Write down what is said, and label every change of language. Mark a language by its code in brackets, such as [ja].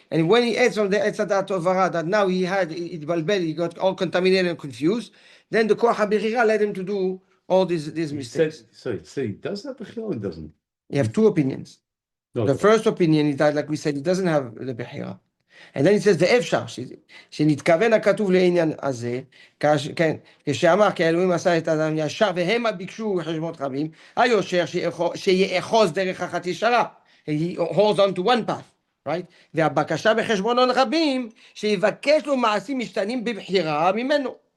[en] And when he ate from the Etzadat Tovara, that now he got all contaminated and confused, then the Koach HaBechira led him to do all these mistakes. So he does have Bechira or he doesn't? You have two opinions. No, The first opinion is that, like we said, he doesn't have the Bechira. And then it says, [he] ואפשר, שנתכוון הכתוב לעניין הזה, כשאמר כי האלוהים עשה את האדם ישר, והמה ביקשו חשבונות רבים, היושר שיאחוז דרך אחת ישרה. [en] He holds on to one path, right? [he] והבקשה בחשבונות רבים, שיבקש לו מעשים משתנים בבחירה ממנו.